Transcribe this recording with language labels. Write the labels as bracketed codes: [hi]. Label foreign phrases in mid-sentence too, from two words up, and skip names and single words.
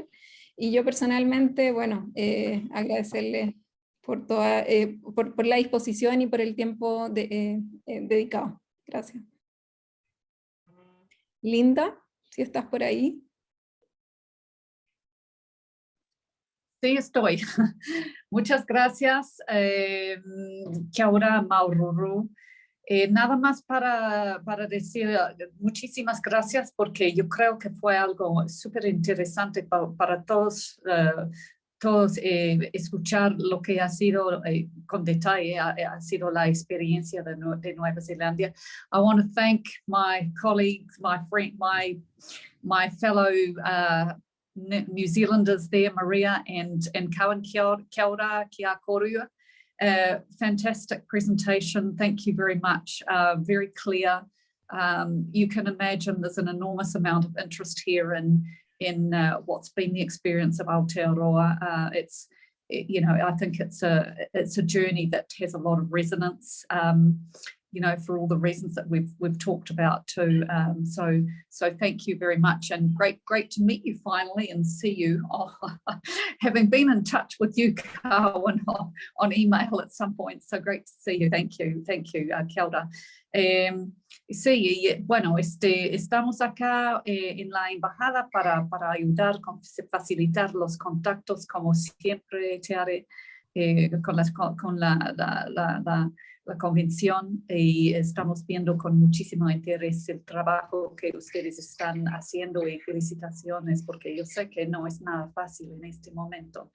[es] Y yo personalmente, bueno, agradecerles por la disposición y por el tiempo dedicado. Gracias. Linda, si estás por ahí. Sí, estoy. Muchas gracias. [mi] Kia ora, Maururu. [es] Nada más para decir muchísimas gracias porque yo creo que fue algo súper interesante para todos escuchar lo que ha sido con detalle, ha sido la experiencia de Nueva Zelanda. [en] I want to thank my colleagues, my friend, my fellow New Zealanders there, Maria and Cowan. [mi] Kia ora, kia korua. [en] Fantastic presentation. Thank you very much. Very clear. You can imagine there's an enormous amount of interest here in what's been the experience of Aotearoa. I think it's a journey that has a lot of resonance. For all the reasons that we've talked about too. So thank you very much, and great to meet you finally and see you. Having been in touch with you, Carwin, on email at some point, so great to see you. Thank you, [mi] kia ora. [es] Sí, bueno, estamos acá en la embajada para ayudar, facilitar los contactos, como siempre, Tiare, con la convención, y estamos viendo con muchísimo interés el trabajo que ustedes están haciendo, y felicitaciones, porque yo sé que no es nada fácil en este momento.